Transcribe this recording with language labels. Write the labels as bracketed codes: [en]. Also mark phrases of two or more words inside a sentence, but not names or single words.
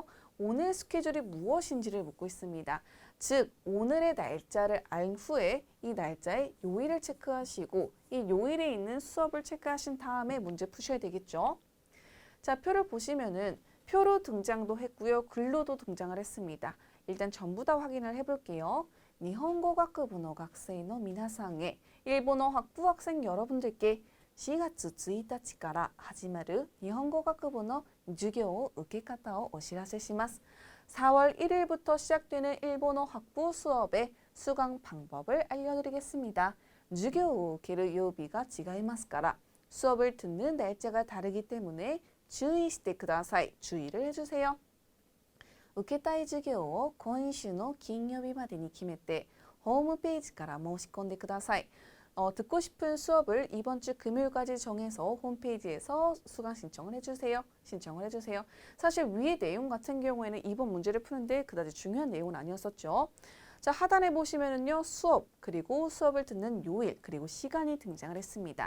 [ko] 오늘 스케줄이 무엇인지를 묻고 있습니다. 즉, 오늘의 날짜를 알 후에 이 날짜의 요일을 체크하시고 이 요일에 있는 수업을 체크하신 다음에 문제 푸셔야 되겠죠. 자, 표를 보시면은 표로 등장도 했고요. 글로도 등장을 했습니다. 일단 전부 다 확인을 해볼게요. 일본어 학부의 학생의 [ja] 皆さんへ [ko] 일본어 학부 학생 여러분들께 [ja] 4月1日から始まる日本語学部の授業受け方をお知らせします. [ko] 4월 1일부터 시작되는 일본어 학부 수업의 수강 방법을 알려드리겠습니다. [ja] 授業を受ける曜日が違いますから [ko] 수업을 듣는 날짜가 다르기 때문에 [ja] 注意してください. [ko] 주의를 해주세요. [ja] 受けたい授業を今週の金曜日までに決めてホームページから申し込んでください. [ko] 듣고 싶은 수업을 이번 주 금요일까지 정해서 홈페이지에서 수강 신청을 해주세요. 사실 위의 내용 같은 경우에는 이번 문제를 푸는데 그다지 중요한 내용은 아니었었죠. 자, 하단에 보시면은요, 수업, 그리고 수업을 듣는 요일, 그리고 시간이 등장을 했습니다.